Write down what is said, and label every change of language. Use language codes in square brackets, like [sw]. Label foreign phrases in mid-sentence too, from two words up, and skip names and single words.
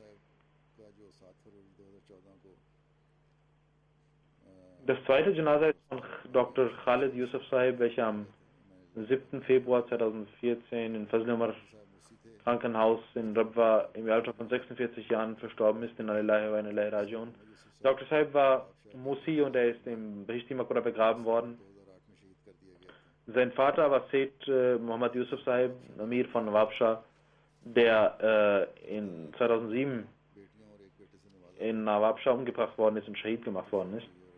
[de] Das zweite Janaza ist von Dr. Khalid Yusuf Sahib, welcher am 7. Februar 2014 in Fazl Umar Krankenhaus in Rabwa im Alter von 46 Jahren verstorben ist. [ar] إنا لله وإنا إليه راجعون. [de] Dr. Sahib war Musi und er ist im Behishti Maqbara begraben worden. Sein Vater war Sayyid Muhammad Yusuf Sahib, Amir von Nawabshah, der in 2007 in Nawabshah umgebracht worden ist und Shahid gemacht worden ist.